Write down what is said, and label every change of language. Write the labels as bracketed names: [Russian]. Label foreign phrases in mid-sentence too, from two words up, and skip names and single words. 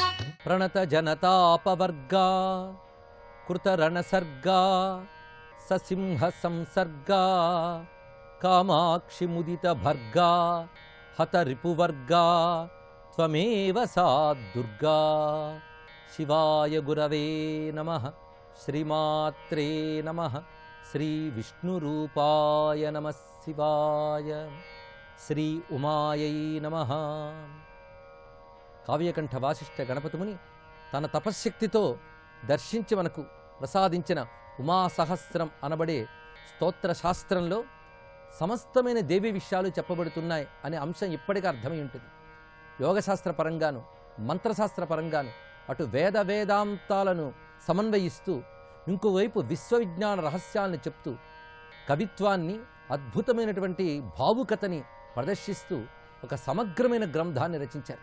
[Sanskrit] प्रणत जनतापवर्गा कृतरणसर्गा ससिंह संसर्गा कामाक्षि मुदित भर्गा हत रिपुवर्गा त्वमेव सा दुर्गा। शिवाय गुरवे नमः। श्रीमात्रे नमः। श्री विष्णुरूपाय नमः शिवाय। श्री उमायै नमः। [Telugu] కావ్యకంఠ వాసిష్ఠ గణపతిముని తన తపశ్శక్తితో దర్శించి మనకు ప్రసాదించిన ఉమాసహస్రం అనబడే స్తోత్ర శాస్త్రంలో సమస్తమైన దేవి విషయాలు చెప్పబడుతున్నాయి అనే అంశం ఇప్పటికీ అర్థమై ఉంటుంది. యోగశాస్త్ర పరంగాను మంత్రశాస్త్ర పరంగాను అటు వేదాంతాలను సమన్వయిస్తూ ఇంకోవైపు విశ్వవిజ్ఞాన రహస్యాలను చెప్తూ కవిత్వాన్ని అద్భుతమైనటువంటి భావుకతని ప్రదర్శిస్తూ ఒక సమగ్రమైన గ్రంథాన్ని రచించారు.